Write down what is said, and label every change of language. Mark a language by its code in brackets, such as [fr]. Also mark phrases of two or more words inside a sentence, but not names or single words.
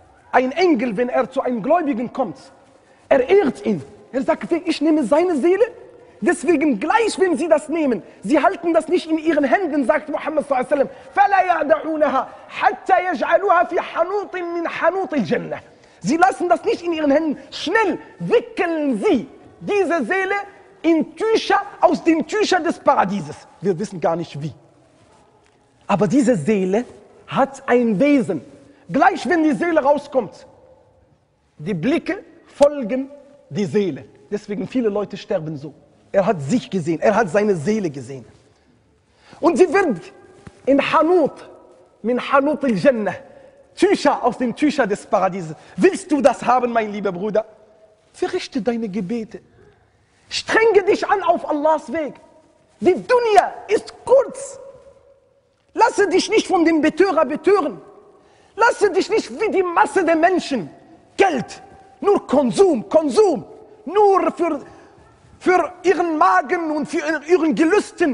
[de] ein Engel, wenn er zu einem Gläubigen kommt, er ehrt ihn. Er sagt, ich nehme seine Seele. Deswegen gleich, wenn sie das nehmen, sie halten das nicht in ihren Händen, sagt Muhammad [ar] صلى الله عليه وسلم, [de] sie lassen das nicht in ihren Händen. Schnell wickeln sie diese Seele in Tücher aus den Tüchern des Paradieses. Wir wissen gar nicht wie. Aber diese Seele hat ein Wesen. Gleich wenn die Seele rauskommt, die Blicke folgen die Seele. Deswegen viele Leute sterben so. Er hat sich gesehen, er hat seine Seele gesehen. Und sie wird in Hanut, [ar] من حنوط الجنة, [de] Tücher aus den Tüchern des Paradieses. Willst du das haben, mein lieber Bruder? Verrichte deine Gebete. Strenge dich an auf Allahs Weg. Die Dunya ist kurz. Lasse dich nicht von dem Betörer betören. Lasse dich nicht wie die Masse der Menschen. Geld, nur Konsum, Konsum, nur für ihren Magen und für ihren Gelüsten.